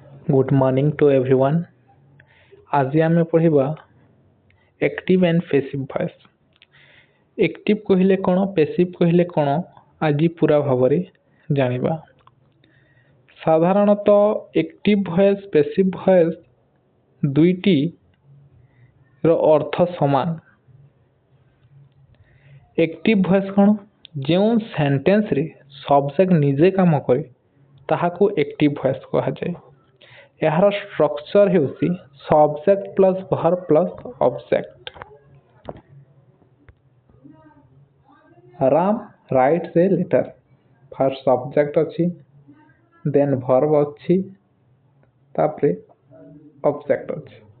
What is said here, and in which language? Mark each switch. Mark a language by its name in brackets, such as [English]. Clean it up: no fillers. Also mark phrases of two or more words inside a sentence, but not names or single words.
[English] Good morning to everyone. [Odia] আজি ଆମେ ପଢ଼ିବା [English] active and passive voice. [Odia] active କହିଲେ କ'ଣ passive କହିଲେ କ'ଣ ଆଜି ପୁରା ଭାବରେ ଜାଣିବା। ସାଧାରଣତଃ [English] active voice passive voice [Odia] ଦୁଇଟିର ଅର୍ଥ ସମାନ। [English] active voice [Odia] କ'ଣ? ଯେଉଁ [English] sentence subject [Odia] ନିଜେ କାମ କରେ ତାହାକୁ [English] active voice [Odia] କୁହାଯାଏ। [English] ଏହାର ଷ୍ଟ୍ରକ୍ଚର ହେଉଛି subject plus verb plus object. Ram writes a letter. first subject [Odia] ଅଛି, [English] then verb [Odia] ଅଛି, ତାପରେ ଅବଜେକ୍ଟ ଅଛି।